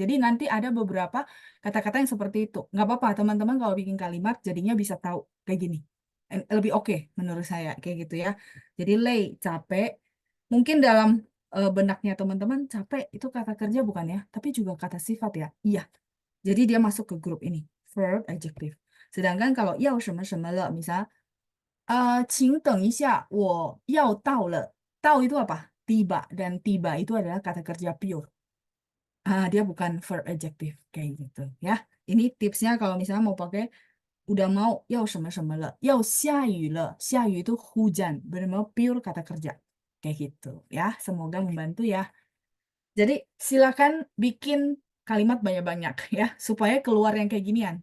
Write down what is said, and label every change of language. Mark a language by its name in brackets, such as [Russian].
[Indonesian] Jadi nanti ada beberapa kata-kata yang seperti itu. Nggak apa-apa, teman-teman kalau bikin kalimat jadinya bisa tahu kayak gini. Lebih oke menurut saya kayak gitu ya. Jadi lay, capek. Mungkin dalam benaknya teman-teman, capek itu kata kerja bukan ya, tapi juga kata sifat ya. Iya. Jadi dia masuk ke grup ini, verb adjective. Sedangkan kalau [Chinese] 要什么什么了, [Indonesian] misal [Chinese] 请等一下, 我要到了. [Indonesian] 到 itu apa? Tiba. Dan tiba itu adalah kata kerja pure. Dia bukan verb adjective kayak gitu ya. Ini tipsnya kalau misalnya mau pakai udah mau [Chinese] 要什么什么了, 要下雨了. [Indonesian] 下雨 itu hujan, benar-benar pure kata kerja. Kayak gitu ya. Semoga membantu ya. Jadi silakan bikin kalimat banyak-banyak ya supaya keluar yang kayak ginian.